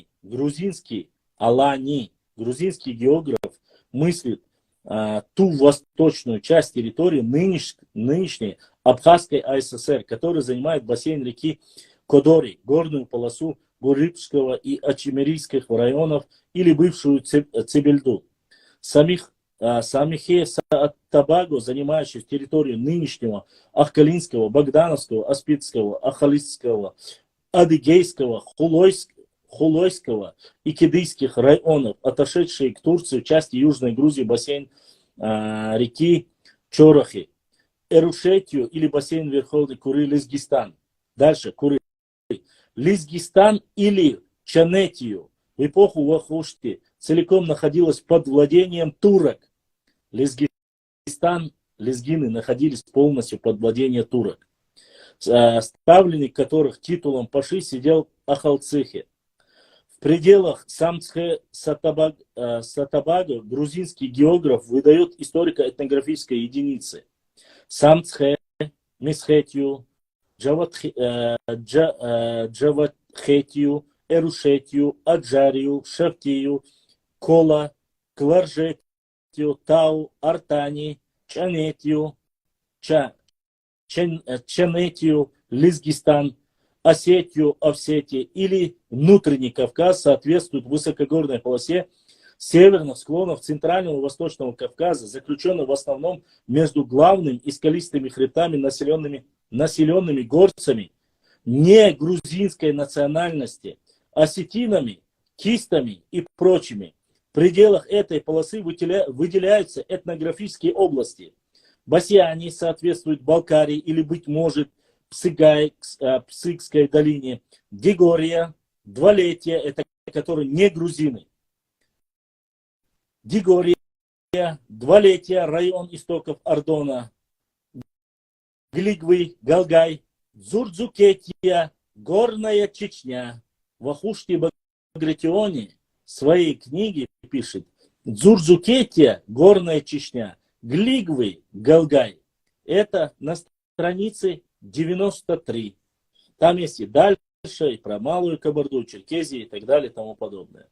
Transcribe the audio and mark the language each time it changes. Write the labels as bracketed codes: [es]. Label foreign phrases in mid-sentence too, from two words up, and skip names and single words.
[ru] Грузинский Алани, грузинский географ мыслит ту восточную часть территории нынешней Абхазской АССР, которая занимает бассейн реки Кодори, горную полосу Гурипского и Ачимерийских районов или бывшую Цибельду. Самихе Табаго, занимающий территорию нынешнего Ахкалинского, Богдановского, Аспидского, Ахалистского, Адыгейского, Хулойского и Кедийских районов, отошедшие к Турции в части Южной Грузии, бассейн реки Чорохи, Эрушетию или бассейн Верховной Куры, Лизгистан. Дальше Куры. Лизгистан или Чанетию в эпоху Вахушти целиком находилась под владением турок. Лизгистан, лезгины находились полностью под владением турок, ставленник которых титулом паши сидел Ахалцихе. В пределах Самцхе Сатабага грузинский географ выдает историко-этнографические единицы. Самцхе, Месхетию, Джаватхетию, Эрушетию, Аджарию, Шавтию, Кола, Кларжетию, Тау, Артани, Чанетию, Чанетию, Лизгистан, Осетию, Овсетия или внутренний Кавказ соответствует высокогорной полосе северных склонов Центрального и Восточного Кавказа, заключенной в основном между главным и скалистыми хребтами, населенными горцами не грузинской национальности, осетинами, кистами и прочими. В пределах этой полосы выделяются этнографические области. Басьяне соответствуют Балкарии или, быть может, Псыкской долине. Дигория, Двалетия, это которые не грузины. Дигория, Двалетия, район истоков Ардона. Глигвы, Галгай, Дзурдзукетия, Горная Чечня. Вахушти Багратиони в своей книге пишет: Дзурдзукетия, Горная Чечня, Глигвы, Галгай. Это на странице 93. Там есть и дальше, и про Малую Кабарду, Черкезию и так далее и тому подобное.